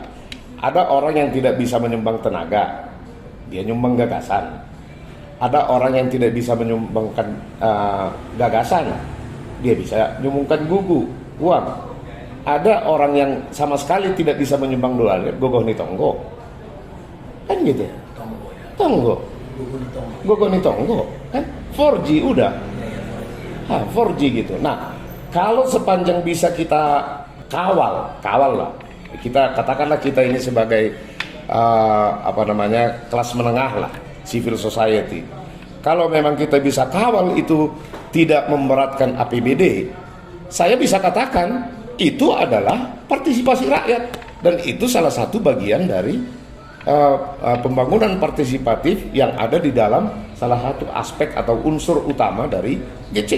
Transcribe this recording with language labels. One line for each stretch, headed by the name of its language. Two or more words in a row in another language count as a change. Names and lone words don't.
Indonesian: Ada orang yang tidak bisa menyumbang tenaga, dia nyumbang gagasan. Ada orang yang tidak bisa menyumbangkan gagasan, dia bisa nyumbangkan gugu, uang. Ada orang yang sama sekali tidak bisa menyumbang dolar,
Batak Simalungun: gogoh ni tonggo,
Indonesian: kan gitu.
Batak Simalungun: Tonggo, gogoh ni tonggo,
Indonesian: kan 4G udah, 4G gitu. Nah, kalau sepanjang bisa kita kawal lah. Kita katakanlah kita ini sebagai kelas menengah lah.
English: Civil society.
Indonesian: Kalau memang kita bisa kawal itu tidak memberatkan APBD, saya bisa katakan itu adalah partisipasi rakyat, dan itu salah satu bagian dari pembangunan partisipatif yang ada di dalam salah satu aspek atau unsur utama dari GCG.